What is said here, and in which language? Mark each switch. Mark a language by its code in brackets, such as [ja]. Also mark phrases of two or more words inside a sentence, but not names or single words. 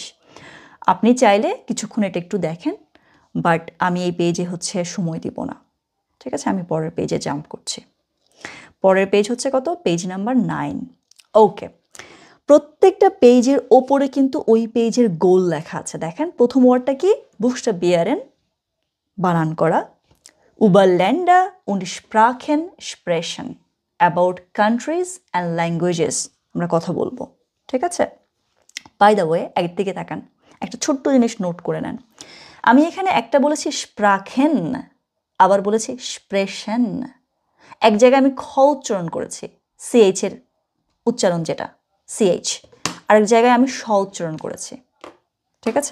[bn] আপনি চাইলে কিছুক্ষণ এটা একটু দেখেন, বাট আমি এই পেজে হচ্ছে সময় দিব না, ঠিক আছে? আমি পরের পেজে জাম্প করছি। পরের পেজ হচ্ছে কত? [en] page number [bn] 9। ওকে, প্রত্যেকটা পেজের ওপরে কিন্তু ওই পেজের গোল লেখা আছে। দেখেন প্রথম ওয়ার্ডটা কি? বুকস্টাবিয়ারেন, বানান করা। [de] über Länder und Sprachen sprechen, [en] about countries and languages, [bn] আমরা কথা বলবো, ঠিক আছে? [en] by the way, [bn] একদিকে তাকান, একটা ছোট্ট জিনিস নোট করে নেন। আমি এখানে একটা বলেছি স্প্রাখেন, আবার বলেছি স্প্রেশন। এক জায়গায় আমি খ উচ্চারণ করেছি, সিএইচ এর উচ্চারণ যেটা সিএইচ, আরেক জায়গায় আমি স উচ্চারণ করেছি, ঠিক আছে?